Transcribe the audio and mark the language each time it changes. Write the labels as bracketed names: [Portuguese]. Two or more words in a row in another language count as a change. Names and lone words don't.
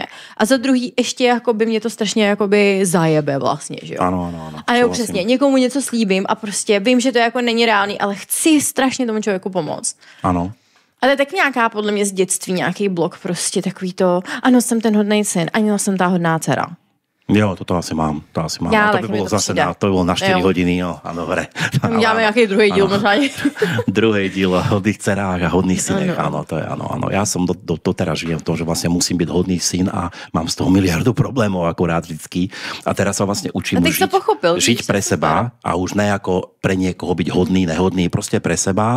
[Czech] A za druhý, ještě jakoby mě to strašně jakoby zajebe vlastně, že jo? Ano. A nebo přesně, někomu něco slíbím a prostě vím, že to jako není reálný, ale chci strašně tomu člověku pomoct. Ano. Ale tak nějaká, podle mě z dětství, nějaký blok prostě takový to, ano, jsem ten hodnej syn, ano, jsem ta hodná dcera. Jo, to asi mám. [Slovak] Ja, a to by bolo zase to by bolo na 4 hodiny, no a dobre. Dáme nejaký druhý díl možná. [Czech] Druhý díl o hodných dcerách a hodných synech, áno, to je áno. [Slovak] Ja som doteraz žijem v tom, že vlastne musím byť hodný syn a mám z toho miliardu problémov akurát vždycky. A teraz sa vlastne učím žiť pre seba a už ne ako pre niekoho byť hodný, nehodný, proste pre seba.